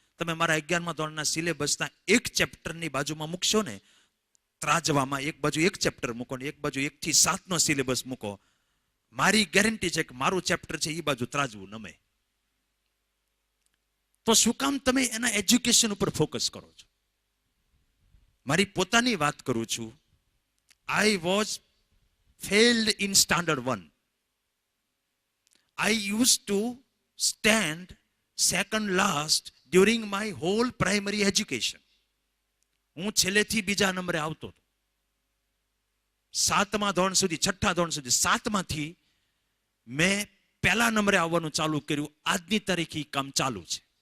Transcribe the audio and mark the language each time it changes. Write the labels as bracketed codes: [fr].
[gu] તમે મારા 11મા ધોરણના સિલેબસના એક ચેપ્ટરની બાજુમાં મૂકશો ને, ત્રાજવામાં એક બાજુ એક ચેપ્ટર મૂકો ને એક બાજુ 1 થી 7નો સિલેબસ મૂકો, મારી ગેરંટી છે કે મારું ચેપ્ટર છે એ બાજુ ત્રાજવું નમે. તો શું કામ તમે એના એજ્યુકેશન ઉપર ફોકસ કરો છો? મારી પોતાની વાત કરું છું. [en] I was failed in standard 1. I used to stand second last during my whole primary education. [gu] હું છેલ્લેથી બીજા નંબરે આવતો હતો 7મા ધોરણ સુધી, 6ઠા ધોરણ સુધી. 7માંથી મેં પહેલા નંબરે આવવાનું ચાલુ કર્યું. આજની તારીખે કામ ચાલુ છે.